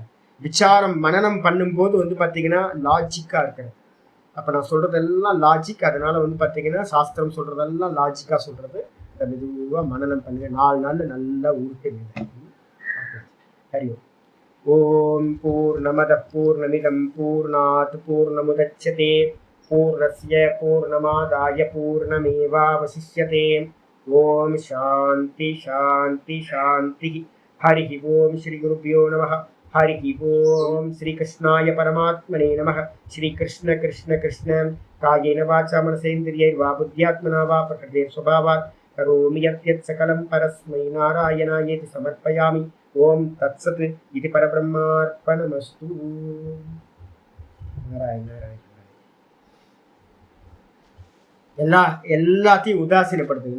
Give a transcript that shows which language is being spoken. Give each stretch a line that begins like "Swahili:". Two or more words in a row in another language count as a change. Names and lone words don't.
Tamil: விசாரம் மனனம் பண்ணும்போது வந்து பாத்தீங்கன்னா லாஜிக்கா இருக்கிறது. அப்ப நான் சொல்றதெல்லாம் லாஜிக். அதனால வந்து பாத்தீங்கன்னா சாஸ்திரம் சொல்றதெல்லாம் லாஜிக்கா சொல்றது. மெதுவா மனனம் பண்ணுங்க. 4 நாள்ல நல்லா உருட்டுங்க.
Sanskrit: हरि ओम्. पूर्णमदः पूर्णमिदं पूर्णात् पूर्णमुदच्यते पूर्णस्य पूर्णमादाय पूर्णमेवावशिष्यते. ओम् शान्तिः शान्तिः शान्तिः. हरि ओम् श्री गुरुभ्यो नमः। हरि ओम् श्री कृष्णाय परमात्मने नमः. श्री कृष्ण कृष्ण कृष्ण कायेन वाचा मनसेन्द्रियैर्वा बुद्ध्यात्मना वा प्रकृतेः स्वभावात् करोमि यद्यत् सकलं परस्मै नारायणायेति समर्पयामि. ओम् तत्सत्. இது பரபிரம்மார்ப்பணமஸ்து. नारायण नारायण.
Tamil: எல்லாத்தையும் உதாசீனப்படுத்துங்க.